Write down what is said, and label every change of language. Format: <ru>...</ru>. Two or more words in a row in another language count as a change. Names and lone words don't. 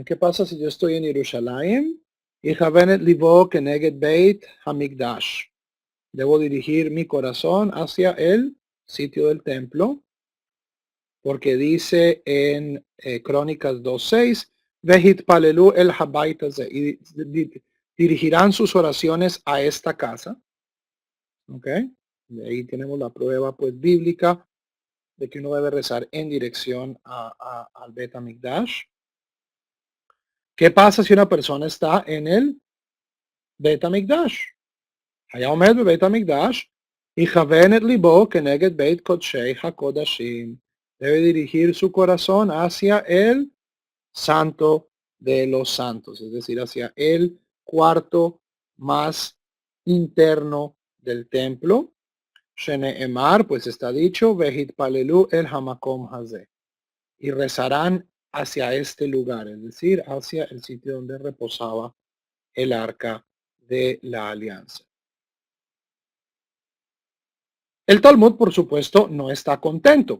<es>¿Qué pasa si yo estoy en Jerusalén?</es> <he>ויכוון ליבו כנגד בית המקדש.</he> <es>Debo dirigir mi corazón hacia el sitio del templo. porque dice en Crónicas 2:6,</es> <he>והתפללו אל הבית הזה,</he> <es>y dirigirán sus oraciones a esta casa. ¿Ok? De ahí tenemos la prueba pues bíblica de que uno debe rezar en dirección al Bet HaMikdash. ¿Qué pasa si una persona está en el Bet HaMikdash?</es> <he>היה עומד בבית המקדש, יכוון את ליבו כנגד בית קודשי הקודשים.</he> <es>Debe dirigir su corazón hacia el santo de los santos, es decir, hacia el cuarto más interno del templo.</es> <he>Shene'emar,</he> <es>pues está dicho,</es> <he>והתפללו אל המקום הזה.</he> <es>Y rezarán hacia este lugar, es decir, hacia el sitio donde reposaba el arca de la alianza. El Talmud, por supuesto, no está contento.</es>